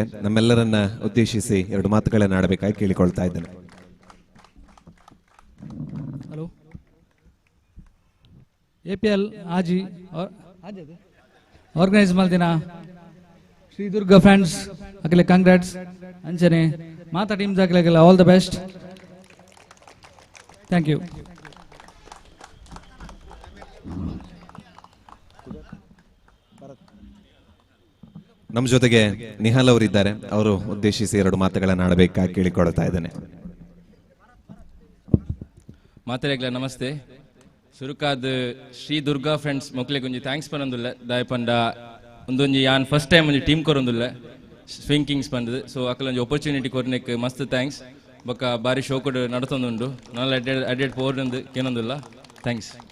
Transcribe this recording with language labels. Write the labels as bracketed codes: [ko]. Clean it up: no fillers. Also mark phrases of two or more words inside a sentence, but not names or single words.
[kn] ನಮ್ಮೆಲ್ಲರನ್ನ ಉದ್ದೇಶಿಸಿ 2 ಮಾತುಗಳನ್ನು ಆಡಬೇಕಾಗಿ ಕೇಳಿಕೊಳ್ತಾ ಇದ್ದೇನೆ. ಹಲೋ, [tcy] APL ಆಜಿ ಆರ್ಗನೈಸ್ ಮಲ್ದಿನ ಶ್ರೀ ದುರ್ಗಾ ಫ್ರೆಂಡ್ಸ್ ಅಕಲೆ ಕಂಗ್ರಾಟ್ಸ್ ಅಂಚನೆ ಮಾತಾ ಟೀಮ್ಸ್ ಅಕಲೆಗೆಲ್ಲ [en] all the best. thank you. [kn] ನಮ್ಮ ಜೊತೆಗೆ ನಿಹಾಲ್ ಅವರಿದ್ದಾರೆ. ಅವರು ಉದ್ದೇಶಿಸಿ 2 ಮಾತುಗಳನ್ನು ಆಡಬೇಕಾಗಿ ಕೇಳಿಕೊಳ್ತಾ ಇದ್ದೇನೆ. [tcy] ಮಾತರೆಗ್ಲ ನಮಸ್ತೆ. ಸುರುಕಾದ ಶ್ರೀ ದುರ್ಗಾ ಫ್ರೆಂಡ್ಸ್ ಮೊಕ್ಲೆ ಒಂಜಿ ಥ್ಯಾಂಕ್ಸ್ ಪನ್ನೊಂದುಲ್ಲ ದಾಯಪಂಡ ಒಂದೊಂಜಿ ಯಾನ್ [en] first time [tcy] ಒಂಜಿ ಟೀಮ್ ಕೊರೊಂದುಲ್ಲ ಸ್ವಿಂಗ್ ಕಿಂಗ್ಸ್ ಪಂಡದು. ಸೊ ಅಕಲೊಂಜಿ ಆಪರ್ಚುನಿಟಿ ಕೊರ್ನೆಕ್ ಮಸ್ತ್ ಥ್ಯಾಂಕ್ಸ್. ಬೊಕ್ಕ ಬಾರಿ ಶೋ ಕೊಡು ನಡತೊಂದುಂಡು. ನಾಲ್ ಅಡ್ಡೆಡ್ ಪೋರ್ನಂದು ಕೇನೊಂದುಲ್ಲ. ಥ್ಯಾಂಕ್ಸ್.